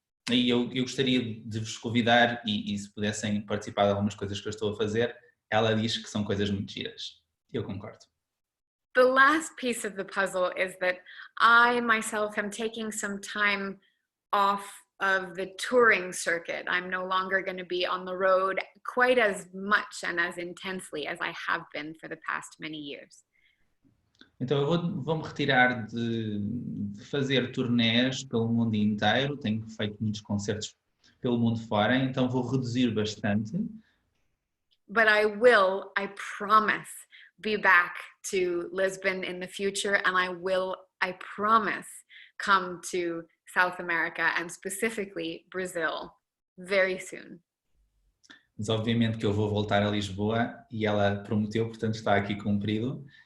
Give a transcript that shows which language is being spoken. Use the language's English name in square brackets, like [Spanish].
[Portuguese] E eu gostaria de vos convidar e se pudessem participar de algumas coisas que eu estou a fazer, ela diz que são coisas muito giras. Eu concordo. [English] The last piece of the puzzle is that I myself am taking some time off of the touring circuit. I'm no longer going to be on the road quite as much and as intensely as I have been for the past many years. [Portuguese] Então eu vou-me retirar de fazer turnés pelo mundo inteiro, tenho feito muitos concertos pelo mundo fora, então vou reduzir bastante. [English] But I promise, be back to Lisbon in the future, and I promise, come to South America and specifically Brazil very soon. [Portuguese] Mas obviamente que eu vou voltar a Lisboa e ela prometeu, portanto está aqui cumprido.